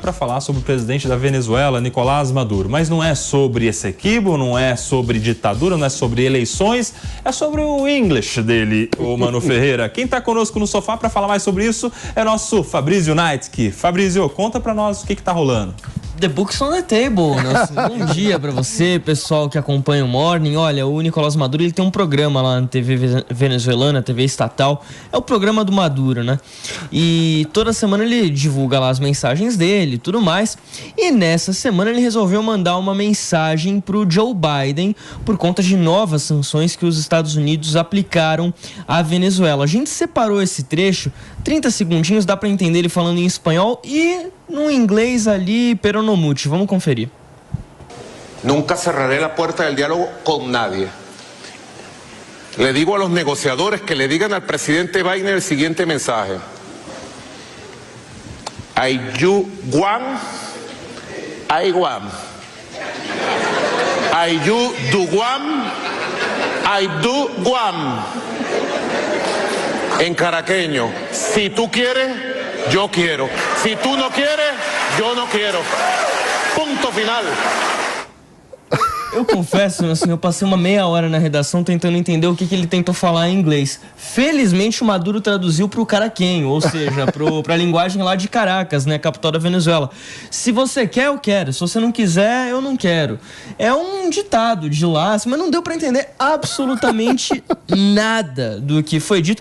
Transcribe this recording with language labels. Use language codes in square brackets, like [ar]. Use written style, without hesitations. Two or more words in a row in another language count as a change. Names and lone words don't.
[pt] para falar sobre o presidente da Venezuela, Nicolás Maduro. Mas não é sobre Essequibo, não é sobre ditadura, não é sobre eleições, é sobre o English dele, o Mano Ferreira. Quem está conosco no sofá para falar mais sobre isso é nosso Fabrício Naitsky. Fabrício, conta para nós o que está rolando. [en] The Books on the Table, [pt] né? Bom dia pra você, pessoal que acompanha o Morning. Olha, o Nicolás Maduro, ele tem um programa lá na TV venezuelana, TV estatal. É o programa do Maduro, né? E toda semana ele divulga lá as mensagens dele e tudo mais. E nessa semana ele resolveu mandar uma mensagem pro Joe Biden por conta de novas sanções que os Estados Unidos aplicaram à Venezuela. A gente separou esse trecho, 30 segundinhos, dá pra entender ele falando em espanhol e no inglês ali, peronomútil. Vamos conferir. [es] Nunca cerraré la puerta del diálogo con nadie. Le digo a los negociadores que le digan al presidente Biden el siguiente mensaje. [en] I you Guam, I Guam. I you do Guam, I do Guam. [es] En caraqueño, si tú quieres, yo quiero. Si tú no quieres, yo no quiero. Punto final. [pt] Eu confesso, assim, eu passei uma meia hora na redação tentando entender o que ele tentou falar em inglês. Felizmente o Maduro traduziu pro caraquenho, ou seja, pra linguagem lá de Caracas, né, capital da Venezuela. Se você quer, eu quero. Se você não quiser, eu não quero. É um ditado de lá, assim, mas não deu pra entender absolutamente nada do que foi dito.